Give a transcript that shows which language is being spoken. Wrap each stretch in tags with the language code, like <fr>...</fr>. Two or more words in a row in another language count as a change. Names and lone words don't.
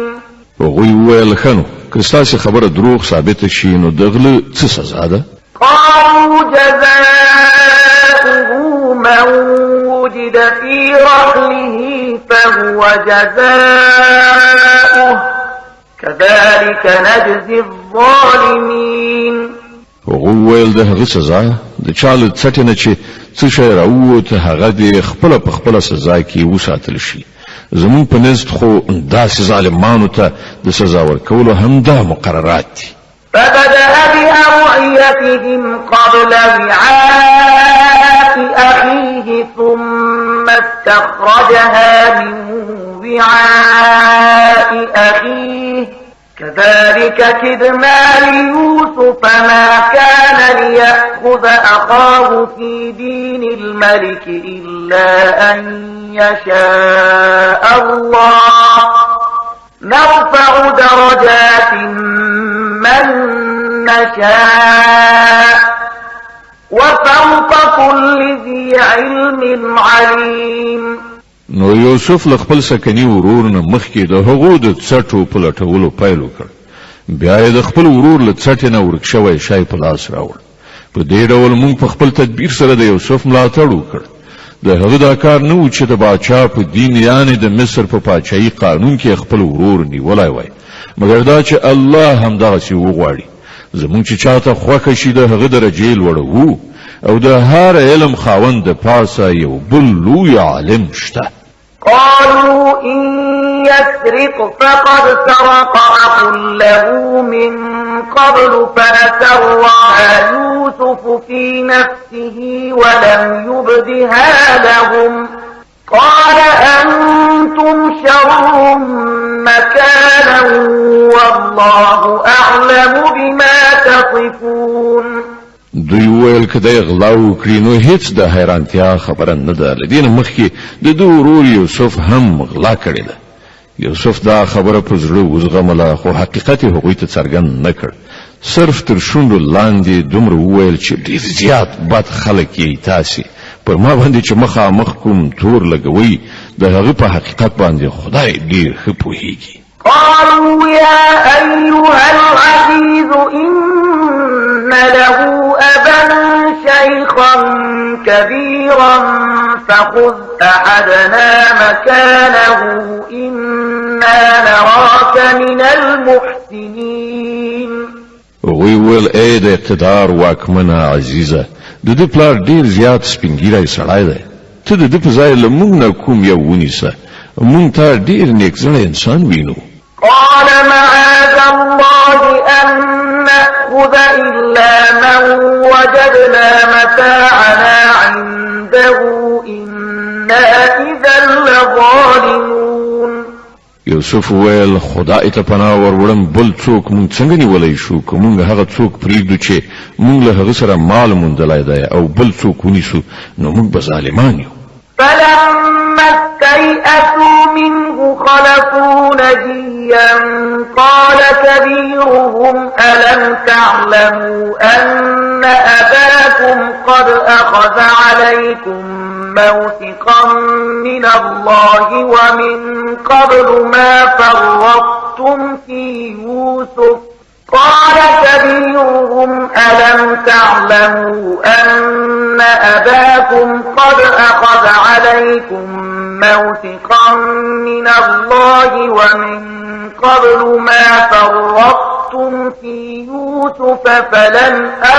<ps>هغوی وویل ښه نو که ستاسې خبره دروغ ثابته شي نو د غله څه سزا ده؟</ps> <ar>قالوا جزاؤه من وجد في رحله فهو جزاؤه كذلك نجزي الظالمين.</ar> <ps>هغوی ویل د هغه سزا د چا له څټې نه چې څه شی راووت هغه د خپله په خپله سزا کې وساتل شي. زمون په نزد خو داسې ظالمانو ته د سزا ورکولو همدا مقررات دي.</ps> <ar>فبدأ بأوعيتهم قبل وعاء أخيه ثم استخرجها من وعاء أخيه كذلك كدنا ليوسف ما كان ليأخذ أخاه في دين الملك إلا أن يشاء الله نرفع درجات من نشاء وفوق كل ذي علم عليم.</ar> <ps>نو یوسف له خپل سکني ورور نه مخکې د هغو د څټو په لټولو پیل وکړ. بیا یې د خپل ورور له څټې نه ورک شوی شی په لاس راوړ. په دې ډول موږ په خپل تدبیر سره د یوسف ملاتړ وکړ. د هغه دا کار نه و چې د باچا په دین یعنی د مصر په پاچایي قانون کې خپل ورور نیولی وای مګر دا چې الله همدغسې وغواړي. زموږ چې چاته خوښه شي د هغه درجې لوړوو او د هر علم خاوند د پاسه یو بل لوی عالم شته.</ps> <ar>قالوا إن يسرق فقد سرق أخ له من قبل فأسرها يوسف في نفسه ولم يبدها لهم قال أنتم شر مكانا والله أعلم بما تصفون.</ar> <ps>دوی ویل که دی غلا وکړي نو هیڅ د حیرانتیا خبره نه ده. له دې نه مخکې د ده ورور یوسف هم غلا کړې ده. یوسف دا خبره په زړه وزغمله خو حقیقت یې هغوی ته څرګند نه کړ. صرف تر شونډو لاندې دومره وویل چې ډېر زیات بد خلک یې تاسې پر ما باندې چې مخامخ کوم تور لګوئ د هغه په حقیقت باندې خدای ډېر ښه پوهیږي.</ps> <ar>قالوا يا أيها العزيز إن له أبا شيخا كبيرا فخذ أحدنا مكانه إنا نراك من المحسنين.</ar> <ps>هغوی ویل ای د اقتدار واکمنه عزیزه د ده پلار ډېر زیات سپینګیری سړی دی. ته د ده په ځای له موږ نه کوم یو ونیسه. موږ ته ډېر نیکزړی انسان وینو.</ps> <ar>قال معاذ الله أن نأخذ إلا من وجدنا متاعنا عنده إنا إذا لظالمون.</ar> <ps>یوسف ویل خدای ته پناه وروړم بل څوک مونږ څنګه نیولای شو که مونږ هغه څوک پرېږدو چې مونږ له هغه سره مال موندلی دی او بل څوک ونیسو نو مونږ به ظالمان یو.</ps> <ar>فلما استيئسوا منه خلصوا نجيا قال كبيرهم ألم تعلموا أن أباكم قد أخذ عليكم موثقا من الله ومن قبل ما فرطتم في يوسف قال كبيرهم ألم تعلموا أن أباكم قد أخذ عليكم موثقا من الله ومن قبل ما فرطتم في يوسف فلن</ar>